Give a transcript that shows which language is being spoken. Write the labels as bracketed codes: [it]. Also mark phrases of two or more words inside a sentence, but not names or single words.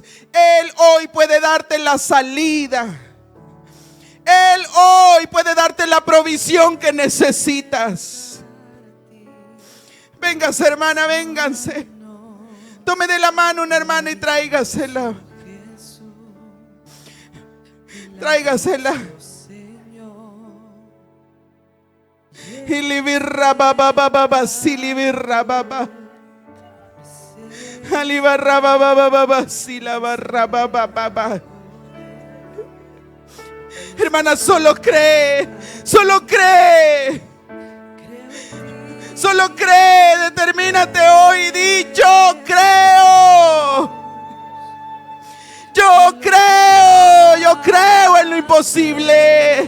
[es] Él hoy puede darte la salida. Él hoy puede darte la provisión que necesitas. Véngase, hermana, vénganse. Tome de la mano una hermana y tráigasela. Tráigasela. Y libirra baba baba silibirra baba. Alibarra baba baba silabarra baba baba. Hermana, solo cree, solo cree. Solo cree, determínate hoy y di: yo creo. Yo creo en lo imposible.